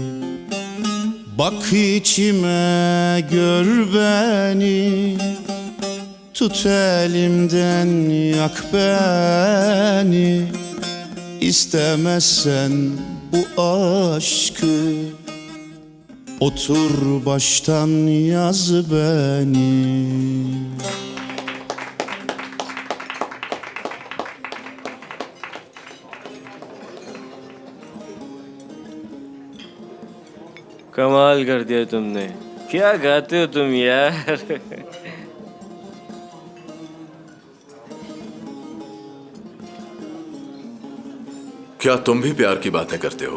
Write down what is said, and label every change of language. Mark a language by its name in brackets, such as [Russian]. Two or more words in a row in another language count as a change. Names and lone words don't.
[Turkish] Bak içime gör beni, tut elimden yak beni. İstemezsen bu aşkı otur baştan yaz beni. [Hindi] कमाल कर दिया तुमने। क्या गाते हो तुम यार। क्या तुम भी प्यार की बातें करते हो?